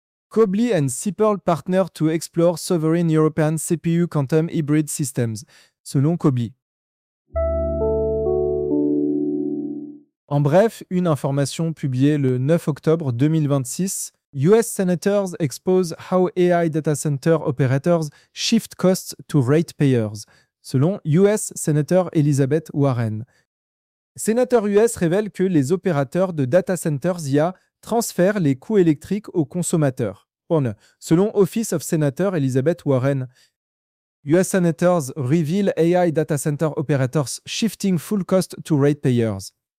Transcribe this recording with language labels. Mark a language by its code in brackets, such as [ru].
[en] Cobly and Sipple partner to explore sovereign European CPU quantum hybrid systems, selon Cobly. [fr] En bref, une information publiée le 9 octobre 2026. [en] US senators expose how AI data center operators shift costs to ratepayers, selon US Senator Elizabeth Warren. [fr] Sénateur US révèle que les opérateurs de data centers IA transfèrent les coûts électriques aux consommateurs. [en] Selon Office of Senator Elizabeth Warren, US senators reveal AI data center operators shifting full cost to ratepayers.